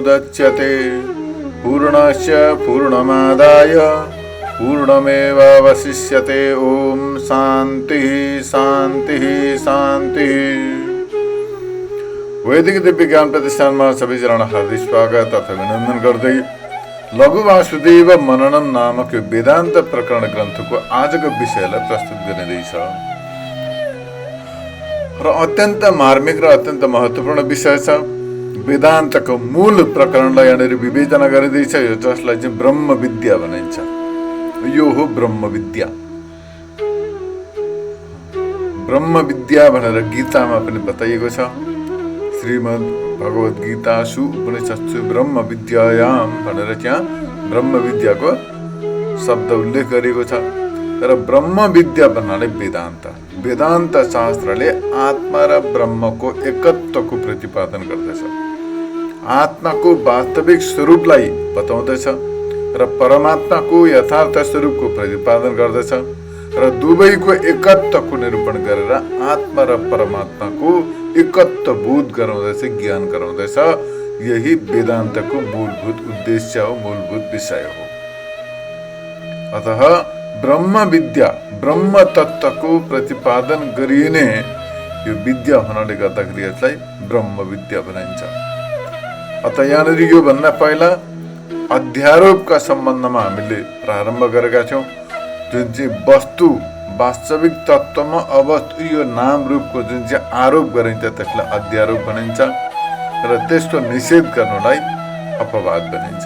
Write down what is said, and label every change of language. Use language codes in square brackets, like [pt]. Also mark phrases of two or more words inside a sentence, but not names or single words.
[sa] मुदच्यते पूर्णस्य पूर्णमादाय पूर्णमेवावशिष्यते। ओम शांति शांति शांति। [ne] वैदिक दिव्य ज्ञान प्रतिष्ठानमा सबैजना हार्दिक स्वागत तथा अभिनन्दन गर्दै लघु वासुदेव मननम नामक यो वेदान्त प्रकरण ग्रन्थको आजको विषयलाई प्रस्तुत गरिँदैछ र अत्यन्त मार्मिक र अत्यन्त महत्त्वपूर्ण विषय छ। वेदान्तको मूल प्रकरणलाई यहाँनिर विवेचना गरिँदैछ, यो जसलाई चाहिँ ब्रह्म विद्या भनिन्छ। यो हो ब्रह्म विद्या। ब्रह्म विद्या भनेर गीतामा पनि बताइएको छ। [sa] श्रीमद् भगवत गीतासु उपनिषत्सु ब्रह्म विद्यायाम [ne] भनेर त्यहाँ ब्रह्म विद्याको शब्द उल्लेख गरिएको छ। तर ब्रह्म विद्या भन्नाले वेदान्त। वेदान्त शास्त्रले आत्मा र ब्रह्मको एकत्वको प्रतिपादन गर्दछ, आत्माको वास्तविक स्वरूपलाई बताउँदछ र परमात्माको यथार्थ स्वरूपको प्रतिपादन गर्दछ र दुवैको एकत्वको निरूपण गरेर आत्मा र परमात्माको एकत्व बोध गराउँदछ, ज्ञान गराउँदछ। यही वेदान्तको मूलभूत उद्देश्य हो, मूलभूत विषय हो। अतः ब्रह्म विद्या, ब्रह्म तत्त्वको प्रतिपादन गरिने यो विद्या हुनाले गर्दाखेरि यसलाई ब्रह्म विद्या भनिन्छ। अतः यहाँनिर यो भन्दा पहिला अध्यारोपका सम्बन्धमा हामीले प्रारम्भ गरेका छौँ। जुन चाहिँ वस्तु वास्तविक तत्त्वमा अवस्थु यो नाम रूपको जुन चाहिँ आरोप गरिन्छ त्यसलाई अध्यारोप भनिन्छ र त्यसको निषेध गर्नलाई अपवाद भनिन्छ।